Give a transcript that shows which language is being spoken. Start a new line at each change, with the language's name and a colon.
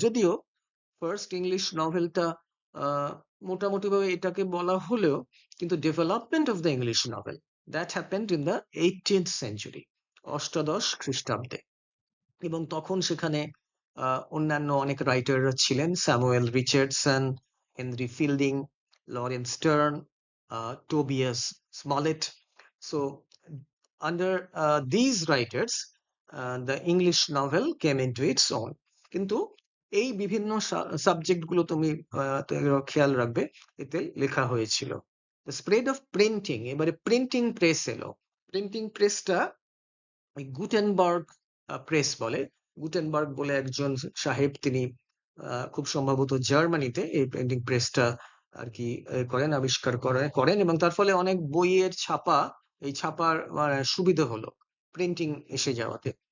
Bangla: যদিও first English নভেলটা মোটামুটি ভাবে এটাকে বলা হলেও, কিন্তু
English: development of the English novel, that happened in the 18th century,
Bangla: অষ্টাদশ খ্রিস্টাব্দে। এবং তখন সেখানে অন্যান্য অনেক রাইটাররা ছিলেন, Samuel Richardson, Henry fielding, Lawrence stern, Tobias স্মলেট.
English: So under these writers, the English novel came into its own.
Bangla: কিন্তু এই বিভিন্ন সাবজেক্ট গুলো তুমি খেয়াল রাখবে এতে লেখা হয়েছিল।
English: the spread of printing,
Bangla: এবারে প্রিন্টিং প্রেস এলো। প্রিন্টিং প্রেসটা গুটেনবার্গ প্রেস বলে। গুটেনবার্গ বলে একজন সাহেব, তিনি খুব সম্ভবত জার্মানিতে এই প্রিন্টিং প্রেসটা আর কি আবিষ্কার করেন এবং তার ফলে অনেক বইয়ের ছাপা, এই ছাপার সুবিধা হলো প্রিন্টিং এসে যাওয়াতে।